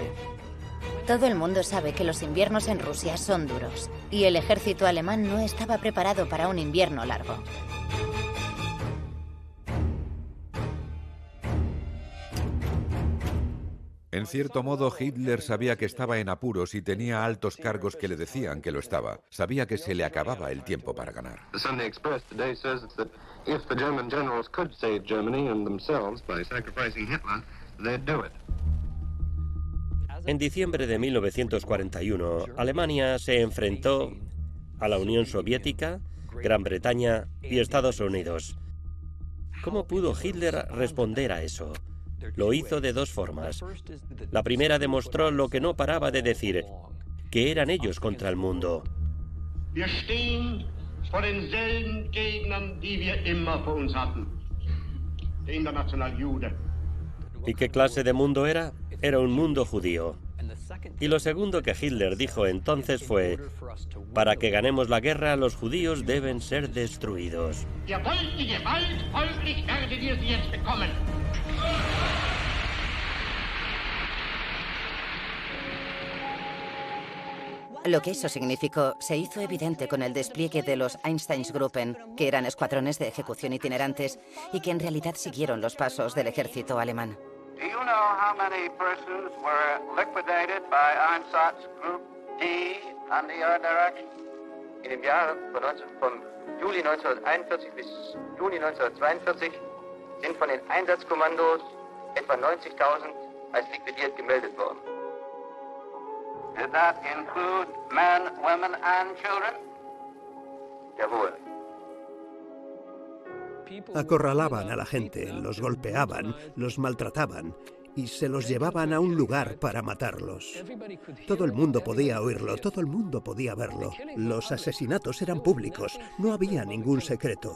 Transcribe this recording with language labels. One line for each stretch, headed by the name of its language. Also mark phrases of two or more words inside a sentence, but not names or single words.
Spanish: Todo el mundo sabe que los inviernos en Rusia son duros, y el ejército alemán no estaba preparado para un invierno largo. En cierto modo, Hitler sabía que estaba en apuros y tenía altos cargos que le decían que lo estaba. Sabía que se le acababa el tiempo para ganar.
English: The Sunday Express today says that if the German generals could save Germany and themselves by sacrificing Hitler, they'd do it.
Spanish: En diciembre de 1941, Alemania se enfrentó a la Unión Soviética, Gran Bretaña y Estados Unidos. ¿Cómo pudo Hitler responder a eso? Lo hizo de dos formas. La primera demostró lo que no paraba de decir, que eran ellos contra el mundo.
German: Wir stehen vor denselben Gegnern, die wir immer vor uns hatten. Der Internationale Jude.
Spanish: ¿Y qué clase de mundo era? Era un mundo judío. Y lo segundo que Hitler dijo entonces fue, para que ganemos la guerra, los judíos deben ser destruidos.
German: Ihr wollt die Gewalt, folglich werdet ihr sie jetzt bekommen.
Spanish: Lo que eso significó se hizo evidente con el despliegue de los Einsatzgruppen, que eran escuadrones de ejecución itinerantes y que en realidad siguieron los pasos del ejército alemán.
English: Do you know how many persons were liquidated by Einsatzgruppe D and the other direction?
German: In dem Jahr von Juli 1941 bis Juni 1942 sind von den Einsatzkommandos etwa 90.000 als liquidiert gemeldet worden.
English: Did that include men, women and children?
German: Jawohl.
Spanish: Acorralaban a la gente, los golpeaban, los maltrataban y se los llevaban a un lugar para matarlos. Todo el mundo podía oírlo, todo el mundo podía verlo. Los asesinatos eran públicos, no había ningún secreto.